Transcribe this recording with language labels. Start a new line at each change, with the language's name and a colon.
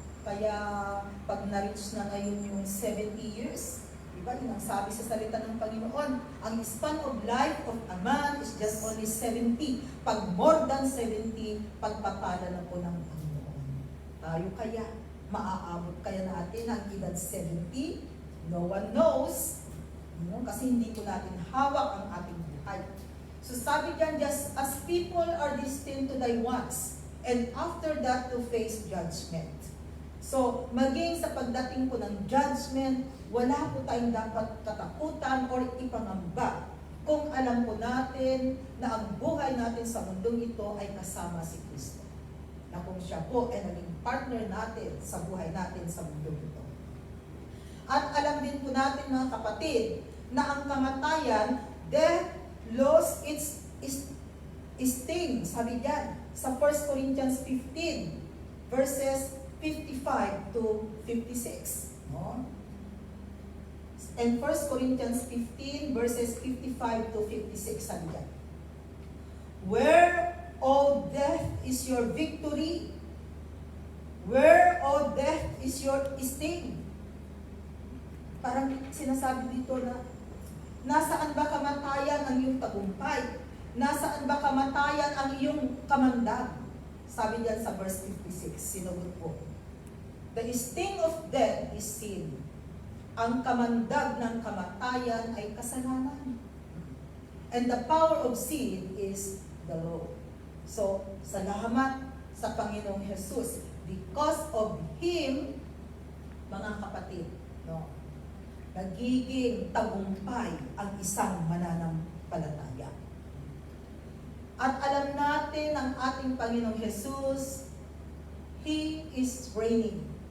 Filipino: Kaya pag na-reach na ngayon yung 70 years, diba, yun ang sabi sa salita ng Panginoon, ang
English: span of life of a man is just only 70.
Filipino: Pag
English: more than 70,
Filipino: pagpapala na po ng Panginoon. Tayo kaya, maaabot kaya natin ang edad 70?
English: No one knows.
Filipino: No? Kasi hindi po natin hawak ang ating buhay. So sabi diyan,
English: just as people are destined to die once, and after that to face judgment.
Filipino: So, maging sa pagdating po ng judgment, wala po tayong dapat katakutan or ipangamba kung alam po natin na ang buhay natin sa mundong ito ay kasama si Kristo. Na kung siya po ay naging partner natin sa buhay natin sa mundong ito. At alam din po natin mga kapatid, na ang kamatayan,
English: death lost its sting.
Filipino: Sabi diyan sa 1 Corinthians 15 verses 55 to 56. No?
English: And 1 Corinthians 15 verses 55 to 56
Filipino: sabi diyan.
English: Where, O death, is your victory? Where, O death, is your sting?
Filipino: Parang sinasabi dito na, nasaan ba kamatayan ang iyong tagumpay? Nasaan ba kamatayan ang iyong kamandag? Sabi diyan sa verse 56, sinugot po.
English: The sting of death is sin.
Filipino: Ang kamandag ng kamatayan ay kasalanan.
English: And the power of sin is the law.
Filipino: So, salamat sa Panginoong Jesus.
English: Because of Him,
Filipino: mga kapatid, no, nagiging tagumpay ang isang mananampalataya. At alam natin ang ating Panginoong Jesus,
English: He is reigning.